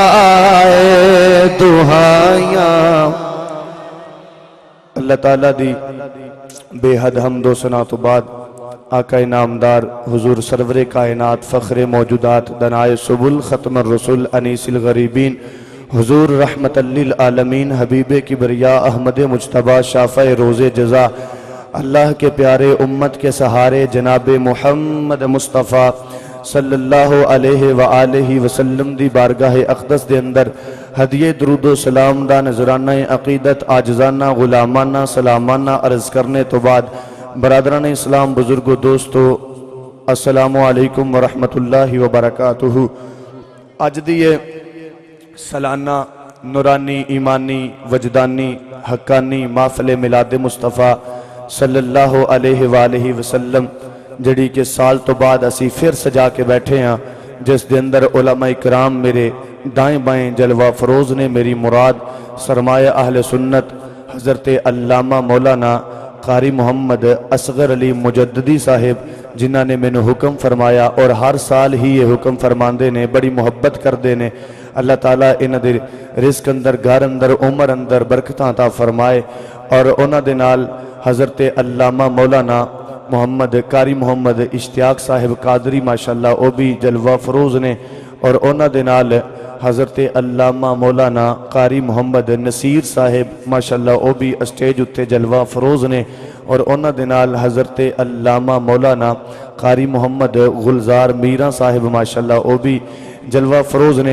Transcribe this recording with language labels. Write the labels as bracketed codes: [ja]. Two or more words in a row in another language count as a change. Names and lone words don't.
[pa] دہائیاں اللہ تعالیٰ دی بے حد حمدو ثنا تو بعد آقا انعامدار حضور سرور کائنات فخر موجودات دانائے سبل ختم رسول [ar] أنيس الغريبين [pa] حضور [ar] رحمة للعالمين [pa] حبیب کبریا احمد مجتبیٰ شافع روزے جزا اللہ کے پیارے امت کے سہارے جناب محمد مصطفیٰ [ar] صلى الله عليه وآله وسلم [pa] دی بارگاہ اقدس دے اندر ہدیے درودو سلام دا نذرانہ عقیدت عاجزانہ غلامانہ سلامانہ عرض کرنے تو بعد برادران اسلام بزرگو دوستو [ar] السلام عليكم ورحمة الله وبركاته. [pa] اج دی سالانہ نورانی ایمانی وجدانی حقانی محفل میلاد مصطفیٰ [ar] صلى الله عليه وآله وسلم [pa] جڑی کے سال تو بعد اسی پھر سجا کے بیٹھے ہاں جس دے اندر علما اکرام میرے دائیں بائیں جلوہ فروز نے میری مراد سرمایہ اہل سنت حضرت علامہ مولانا قاری محمد اصغر علی مجددی صاحب جنہوں نے مینوں حکم فرمایا اور ہر سال ہی یہ حکم فرماتے نے بڑی محبت کرتے نے اللہ تعالیٰ انہاں دے رزق اندر گھر اندر عمر اندر برکتاں عطا فرمائے اور اونہاں دے نال حضرت علامہ مولانا محمد قاری محمد اشتیاق صاحب قادری ماشاءاللہ وہ بھی جلوہ فروز نے اور اونہاں دے نال حضرت علامہ مولانا قاری محمد نصیر صاحب ماشاءاللہ وہ بھی سٹیج اتے جلوہ فروز نے اور اونہاں دے نال حضرت علامہ مولانا قاری محمد گلزار میرا صاحب ماشاءاللہ وہ بھی جلوہ فروز نے